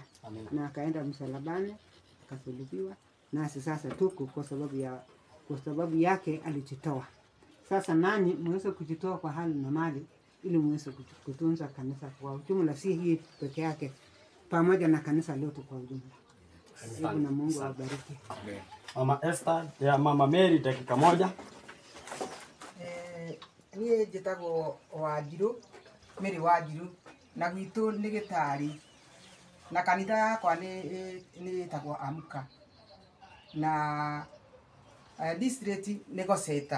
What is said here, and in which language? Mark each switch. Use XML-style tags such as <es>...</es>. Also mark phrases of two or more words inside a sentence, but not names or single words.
<sw>Na akaenda msalabani, akasulubiwa, nasi sasa tuko kwa sababu yake alijitoa. Sasa nani muweze kujitoa kwa hali na mali, ili muweze kutunza kanisa kwa ujumla, si hii peke yake, pamoja na kanisa lote kwa ujumla. Hebu na Mungu awabariki. Mama Esther ya Mama Mary, dakika moja.</sw> <ki>Niĩ njĩtagwo Wanjirũ, Mary Wanjirũ, na gwitũ nĩ Gĩtari, na kanitha yakwa nĩ ĩtagwo Amka, na district nĩ Goseta.</ki>